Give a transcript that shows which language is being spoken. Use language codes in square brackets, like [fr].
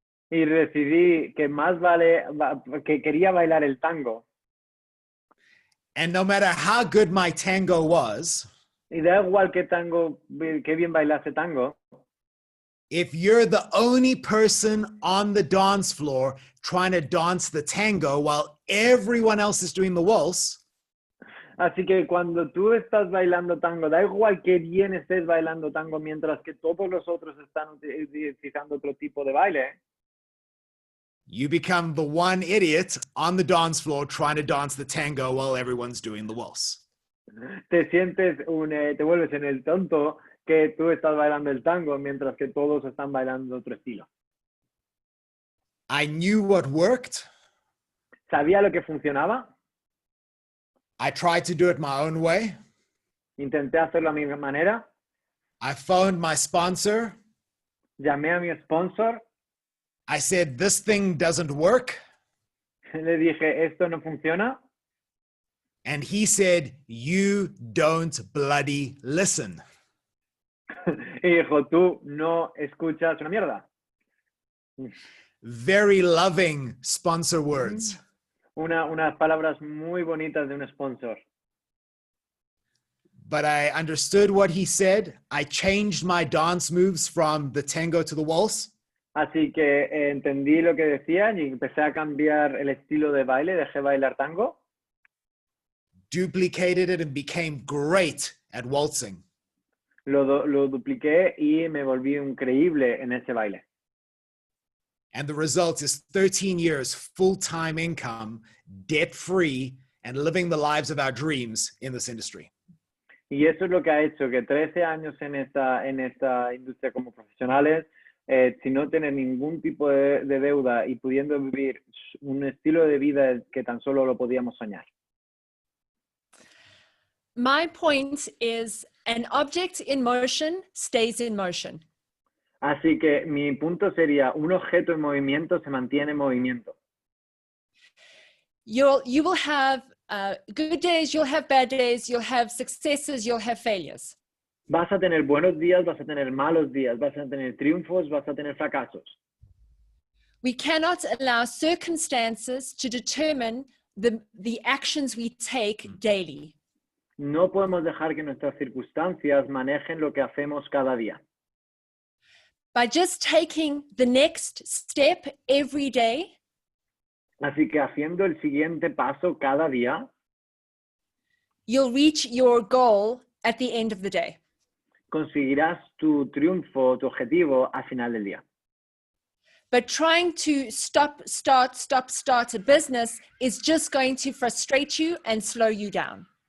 [es] Y decidí que quería bailar el tango. [en] And no matter how good my tango was, [es] y da igual qué bien bailase tango, [en] if you're the only person on the dance floor trying to dance the tango while everyone else is doing the waltz, [es] así que cuando tú estás bailando tango, da igual que bien estés bailando tango mientras que todos los otros están utilizando otro tipo de baile, [en] you become the one idiot on the dance floor trying to dance the tango while everyone's doing the waltz. [es] Te vuelves en el tonto que tú estás bailando el tango mientras que todos están bailando otro estilo. [en] I knew what worked. [es] Sabía lo que funcionaba. [en] I tried to do it my own way. [es] Intenté hacerlo a mi manera. [en] I phoned my sponsor. [es] Llamé a mi sponsor. [en] I said, this thing doesn't work. [es] Le dije, esto no funciona. [en] And he said, you don't bloody listen. [es] Y dijo, tú no escuchas una mierda. [en] Very loving sponsor words. [es] Unas palabras muy bonitas de un sponsor. [en] But I understood what he said. I changed my dance moves from the tango to the waltz. [es] Así que entendí lo que decían y empecé a cambiar el estilo de baile. Dejé bailar tango. [en] Duplicated it and became great at waltzing. [es] Lo dupliqué y me volví increíble en ese baile. [en] And the result is 13 years full-time income, debt-free, and living the lives of our dreams in this industry. [es] Y eso es lo que ha hecho que 13 años en esta industria como profesionales, sin no tener ningún tipo de deuda y pudiendo vivir un estilo de vida que tan solo lo podíamos soñar. [en] My point is, an object in motion stays in motion. [es] Así que mi punto sería, un objeto en movimiento se mantiene en movimiento. [en] You will have good days, you'll have bad days, you'll have successes, you'll have failures. [es] Vas a tener buenos días, vas a tener malos días, vas a tener triunfos, vas a tener fracasos. [en] We cannot allow circumstances to determine the actions we take daily. [es] No podemos dejar que nuestras circunstancias manejen lo que hacemos cada día. [en] By just taking the next step every day, [es] Así que haciendo el siguiente paso cada día, [en] you'll reach your goal at the end of the day. [es] conseguirás tu triunfo, tu objetivo al final del día. [en] But trying to start a business is just going to frustrate you and slow you down.